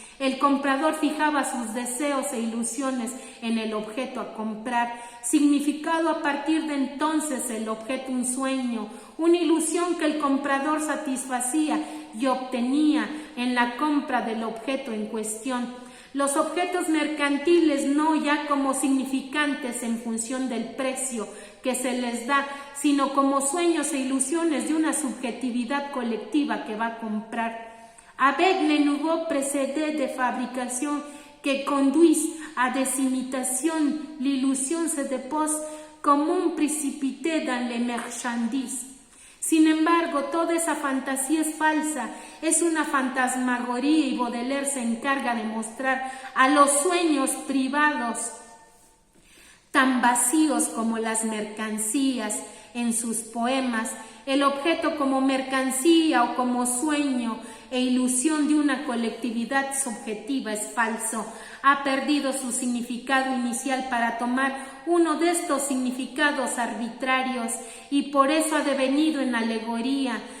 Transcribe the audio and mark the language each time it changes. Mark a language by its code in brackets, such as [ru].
[es] El comprador fijaba sus deseos e ilusiones en el objeto a comprar, significado a partir de entonces el objeto un sueño, una ilusión que el comprador satisfacía y obtenía en la compra del objeto en cuestión. Los objetos mercantiles no ya como significantes en función del precio que se les da, sino como sueños e ilusiones de una subjetividad colectiva que va a comprar. [fr] Avec les nouveaux procédés de fabrication que conduisent à des imitations, l'illusion se dépose comme un précipité dans les marchandises. [es] Sin embargo, toda esa fantasía es falsa, es una fantasmagoría, y Baudelaire se encarga de mostrar a los sueños privados tan vacíos como las mercancías en sus poemas, el objeto como mercancía o como sueño e ilusión de una colectividad subjetiva es falso, ha perdido su significado inicial para tomar uno de estos significados arbitrarios y por eso ha devenido en alegoría.